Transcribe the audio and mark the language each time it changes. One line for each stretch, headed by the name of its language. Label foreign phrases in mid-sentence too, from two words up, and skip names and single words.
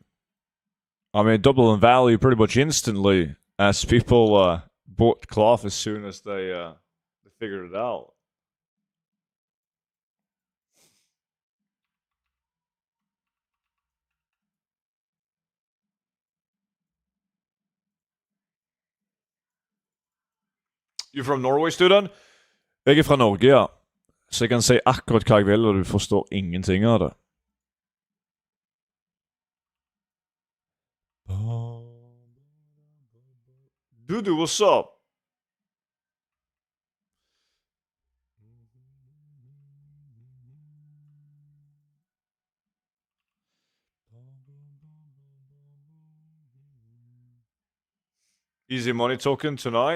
English: I mean, double in value pretty much instantly as people bought cloth as soon as they figured it out. You from Norway, student?
Norwegian: Jeg er fra Norge, ja. Så jeg kan si akkurat hva jeg vil, og du forstår ingenting av det.
English: Dudu, what's up? Easy money token tonight.